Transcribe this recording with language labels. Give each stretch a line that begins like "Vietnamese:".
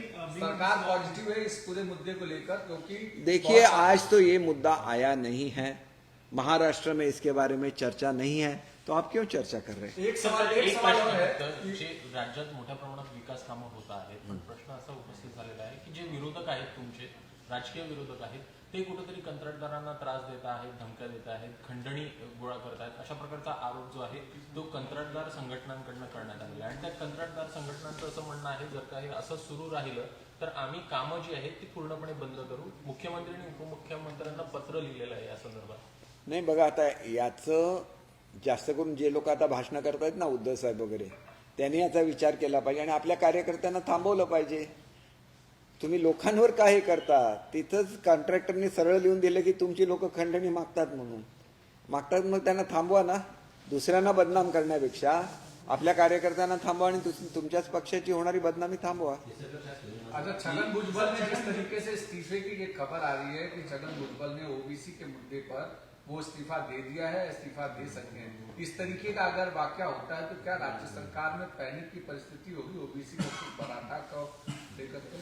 Hindi: सरकार पॉजिटिव है इस पूरे मुद्दे को लेकर, क्योंकि देखिए आज तो ये मुद्दा आया नहीं है, महाराष्ट्र में इसके बारे में चर्चा नहीं है, तो आप क्यों चर्चा कर रहे हैं? एक सवाल और है
Marathi: तर जे राज्यात मोठ्या प्रमाणात विकास कामं होत आहेत, पण प्रश्न असा उपस्थित झालेला आहे की जे विरोधक आहेत तुमचे राजकीय विरोधक आहेत ते कुठेतरी कंत्राटदारांना त्रास देत आहेत, धमक्या देत आहेत, खंडणी गोळा करत आहेत, अशा प्रकारचा आरोप जो आहे तो कंत्राटदार संघटनांकडनं करण्यात आलेला आहे। आणि त्या कंत्राटदार संघटनांचं असं म्हणणं आहे जर का हे असं सुरू राहिलं तर आम्ही कामं जी आहेत ती पूर्णपणे बंद करू। मुख्यमंत्री आणि उपमुख्यमंत्र्यांना पत्र लिहिलेलं आहे या संदर्भात। नाही बघा, आता याचं जास्त करून जे लोक आता भाषणं करतायत ना, उद्धव साहेब वगैरे, त्यांनी याचा विचार केला पाहिजे आणि आपल्या कार्यकर्त्यांना थांबवलं पाहिजे। तुम्ही लोकांवर का हे करता? तिथंच कॉन्ट्रॅक्टरने सरळ लिहून दिलं की तुमची लोक खंडणी मागतात म्हणून मागतात, मग त्यांना थांबवा ना। दुसऱ्यांना बदनाम करण्यापेक्षा आपल्या कार्यकर्त्यांना थांबवा आणि तुमच्याच पक्षाची होणारी बदनामी थांबवा।
Hindi: अच्छा, छगन भुजबल ने जिस तरीके से इस्तीफे की एक खबर आ रही है कि छगन भुजबल ने ओबीसी के मुद्दे पर वो इस्तीफा दे दिया है, इस्तीफा दे सकते हैं, इस तरीके का अगर वाक्य होता है तो क्या राज्य सरकार में पैनिक की परिस्थिति होगी ओबीसी को मराठा को लेकर?